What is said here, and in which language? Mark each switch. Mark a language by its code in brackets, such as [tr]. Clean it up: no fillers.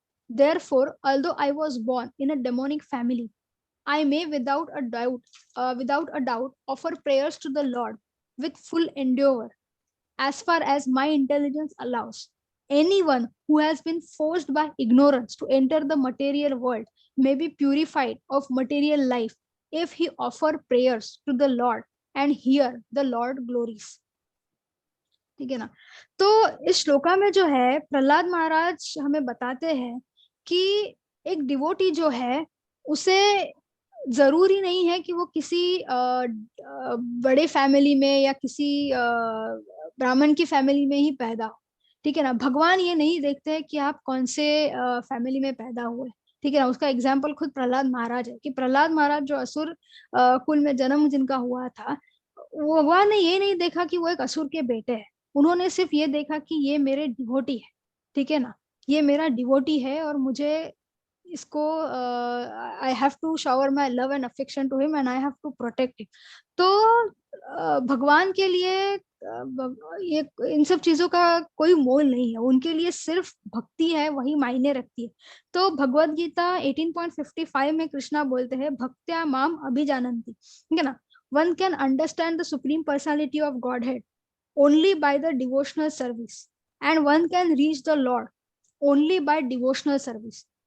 [en] Therefore, although I was born in a demonic family, I may without a doubt offer prayers to the Lord with full endeavor as far as my intelligence allows. Anyone who has been forced by ignorance to enter the material world may be purified of material life if he offer prayers to the Lord and hear the Lord glories. [hi] ठीक है ना. तो इस श्लोका में जो है प्रहलाद महाराज हमें बताते हैं कि एक डिवोटी जो है उसे जरूरी नहीं है कि वो किसी बड़े फैमिली में या किसी ब्राह्मण की फैमिली में ही पैदा हो. ठीक है ना. भगवान ये नहीं देखते हैं कि आप कौन से फैमिली में पैदा हुए. ठीक है ना. उसका एग्जाम्पल खुद प्रहलाद महाराज है कि प्रहलाद महाराज जो असुर कुल में जन्म जिनका हुआ था, वो भगवान ने ये नहीं देखा कि वो एक असुर के बेटे हैं. उन्होंने सिर्फ ये देखा कि ये मेरे डिवोटी है. ठीक है ना. ये मेरा डिवोटी है और मुझे इसको [en] I have to shower my love and affection to him and I have to protect him. [hi] तो भगवान के लिए ये इन सब चीजों का कोई मोल नहीं है. उनके लिए सिर्फ भक्ति है, वही मायने रखती है. तो भगवत गीता 18.55 में कृष्णा बोलते हैं [sa] भक्त्या माम अभिजानन्ति. [hi] ठीक है ना. [en] One can understand the supreme personality of Godhead only by the devotional service, and one can reach the Lord only by devotional service.